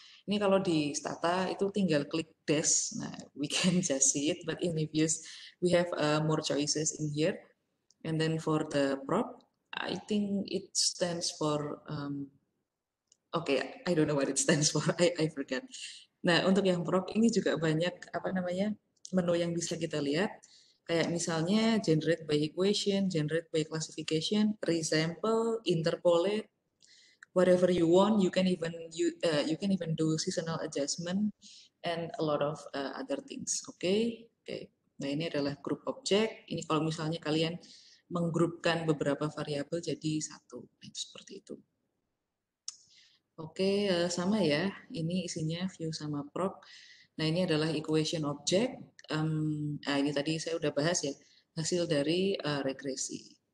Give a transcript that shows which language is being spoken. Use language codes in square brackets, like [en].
[id] Ini kalau di Stata itu tinggal klik dash, nah [en] we can just see it, but in reviews we have more choices in here. And then for the prop, I think it stands for, okay, I don't know what it stands for, I forgot. [id] Nah, untuk yang prop ini juga banyak menu yang bisa kita lihat. Kayak misalnya [en] generate by equation, generate by classification, resample, interpolate, whatever you want. You can even do seasonal adjustment and a lot of other things. Oke. [id] Nah, ini adalah group object. Ini kalau misalnya kalian menggrupkan beberapa variabel jadi satu. Seperti itu. Oke, sama ya. Ini isinya view sama prop. Nah, ini adalah equation object. Ini tadi saya udah bahas ya, hasil dari regresi.